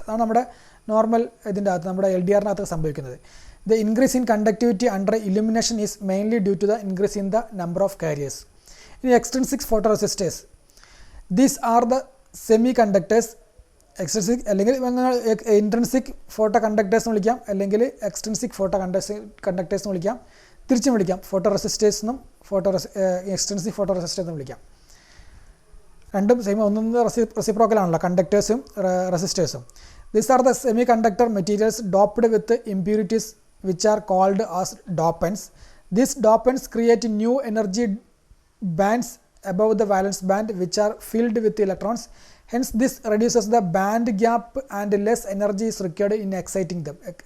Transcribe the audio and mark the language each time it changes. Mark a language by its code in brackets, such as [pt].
[ml] അതാണ് നമ്മുടെ നോർമൽ ഇതിൻ്റെ അകത്ത് നമ്മുടെ LDRനകത്ത് സംഭവിക്കുന്നത്. [en] The increase in conductivity under illumination is mainly due to the increase in the number of carriers. In extrinsic photoresistors, these are the semiconductors. [ml] Extrinsic അല്ലെങ്കിൽ intrinsic photo conductors എന്ന് വിളിക്കാം, അല്ലെങ്കിൽ എക്സ്ട്രിൻസിക് ഫോട്ടോ കണ്ടക്ടേഴ്സ് എന്ന് വിളിക്കാം, തിരിച്ചും വിളിക്കാം. Photo resistors എന്നും extrinsic photo resistors എന്നും വിളിക്കാം. രണ്ടും സെയിം, ഒന്നും റെസിപ്രോക്കൽ ആണല്ലോ, കണ്ടക്ടേഴ്സും റെസിസ്റ്റേഴ്സും. [en] These are the semiconductor materials doped with impurities which are called as dopants. These dopants create new energy bands above the valence band which are filled with electrons. Hence this reduces the band gap and less energy is required in exciting them.